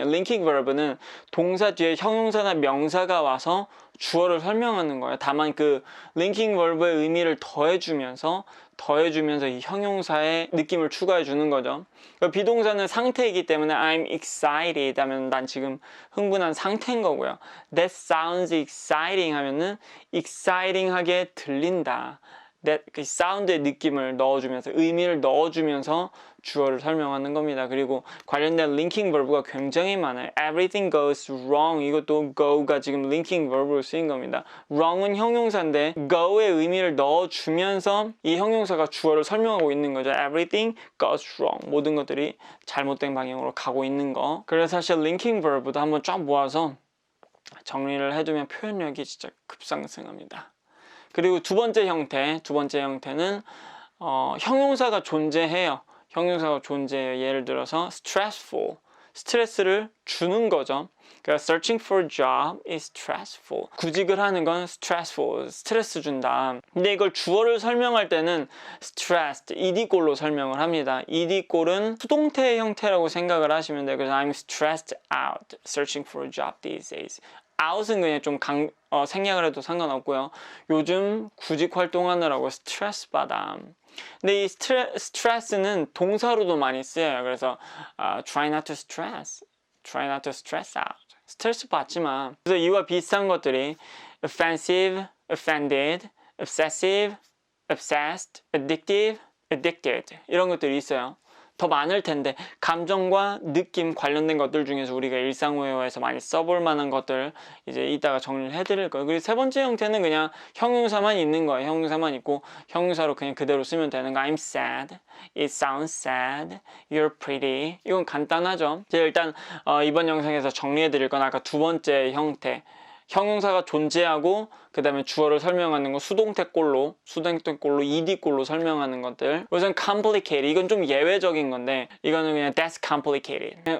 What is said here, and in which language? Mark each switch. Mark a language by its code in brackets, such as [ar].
[ko] linking verb는 동사 뒤에 형용사나 명사가 와서 주어를 설명하는 거예요. 다만 그 linking verb의 의미를 더해주면서 이 형용사의 느낌을 추가해 주는 거죠. 비동사는 상태이기 때문에 [en] I'm excited [ko] 하면 난 지금 흥분한 상태인 거고요. [en] That sounds exciting [ko] 하면은 exciting하게 들린다. That 그 사운드의 느낌을 넣어주면서 의미를 넣어주면서 주어를 설명하는 겁니다. 그리고 관련된 linking verb가 굉장히 많아요. [en] Everything goes wrong. [ko] 이것도 go가 지금 linking verb로 쓰인 겁니다. wrong은 형용사인데 go의 의미를 넣어주면서 이 형용사가 주어를 설명하고 있는 거죠. [en] Everything goes wrong. [ko] 모든 것들이 잘못된 방향으로 가고 있는 거. 그래서 사실 linking verb도 한번 쫙 모아서 정리를 해두면 표현력이 진짜 급상승합니다. 그리고 두 번째 형태는 형용사가 존재해요. 예를 들어서 stressful, 스트레스를 주는 거죠. 그러니까 [en] searching for a job is stressful. [ko] 구직을 하는 건 stressful, 스트레스 준다. 근데 이걸 주어를 설명할 때는 stressed, ed꼴로 설명을 합니다. ed꼴은 수동태 형태라고 생각을 하시면 돼요. [en] 그래서 I'm stressed out searching for a job these days. [ko] out은 그냥 좀 생략을 해도 상관없고요. 요즘 구직 활동하느라고 스트레스 받아. 근데 이 스트레스는 동사로도 많이 쓰여요. 그래서 [en] try not to stress out. [ko] 스트레스 받지 마. 그래서 이와 비슷한 것들이 offensive, offended, obsessive, obsessed, addictive, addicted 이런 것들이 있어요. 더 많을 텐데 감정과 느낌 관련된 것들 중에서 우리가 일상회화에서 많이 써볼 만한 것들 이제 이따가 정리를 해드릴 거예요. 그리고 세 번째 형태는 그냥 형용사만 있는 거예요. 형용사만 있고 형용사로 그냥 그대로 쓰면 되는 거. [en] I'm sad, it sounds sad, you're pretty. [ko] 이건 간단하죠. 제가 일단 이번 영상에서 정리해드릴 건 아까 두 번째 형태, 형용사가 존재하고 그 다음에 주어를 설명하는 거 수동태꼴로 ed꼴로 설명하는 것들. 우선 complicated, 이건 좀 예외적인 건데 이거는 그냥 [en] that's complicated.